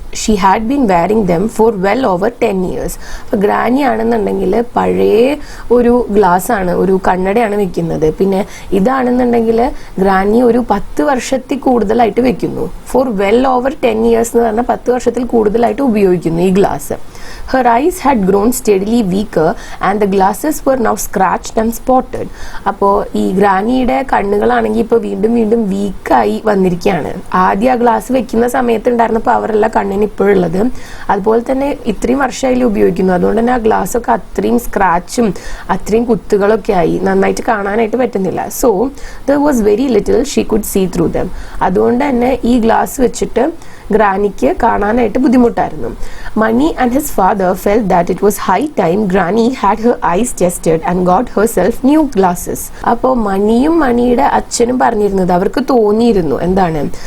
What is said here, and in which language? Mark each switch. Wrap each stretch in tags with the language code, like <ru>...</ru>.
<en>She had been wearing them for well over 10 years.</en> <ml>അപ്പോൾ granny ആണെന്നുണ്ടെങ്കിൽ പഴയ ഒരു ഗ്ലാസ്സാണ്, ഒരു കണ്ണടയാണ് വെക്കുന്നത്. പിന്നെ ഇതാണെന്നുണ്ടെങ്കിൽ ഗ്രാനി ഒരു 10 വർഷത്തിൽ കൂടുതലായിട്ട് വെക്കുന്നു.</ml> <en>for well over 10 years</en> <ml>എന്ന് പറഞ്ഞാൽ 10 വർഷത്തിൽ കൂടുതലായിട്ട് ഉപയോഗിക്കുന്നു ഈ glass.</ml> <en>Her eyes had grown steadily weaker and the glasses were now scratched and spotted.</en> <ml>അപ്പോൾ ഈ ഗ്രാനിയുടെ കണ്ണുകളാണെങ്കിൽ ഇപ്പോൾ വീണ്ടും വീണ്ടും വീക്കായി വന്നിരിക്കുകയാണ്. ആദ്യം ആ ഗ്ലാസ് വെക്കുന്ന സമയത്ത് ഉണ്ടായിരുന്ന പവറല്ല കണ്ണിന് ഇപ്പോഴുള്ളത്. അതുപോലെ തന്നെ ഇത്രയും വർഷമായാലും ഉപയോഗിക്കുന്നു, അതുകൊണ്ട് തന്നെ ആ ഗ്ലാസ്സൊക്കെ അത്രയും സ്ക്രാച്ചും അത്രയും കുത്തുകളൊക്കെ ആയി, നന്നായിട്ട് കാണാനായിട്ട് പറ്റുന്നില്ല.</ml> <en>So there was very little she could see through them.</en> <ml>അതുകൊണ്ട് തന്നെ ഈ ഗ്ലാസ് വെച്ചിട്ട് ഗ്രാനിക്ക് കാണാനായിട്ട് ബുദ്ധിമുട്ടായിരുന്നു.</ml> <en>Mani and his father felt that it was high time granny had her eyes tested and got herself new glasses.</en> <ml>അപ്പോൾ മണിയും മണിയുടെ അച്ഛനും പറഞ്ഞിരുന്നത്, അവർക്ക് തോന്നിയിരുന്നു എന്താണ്?</ml>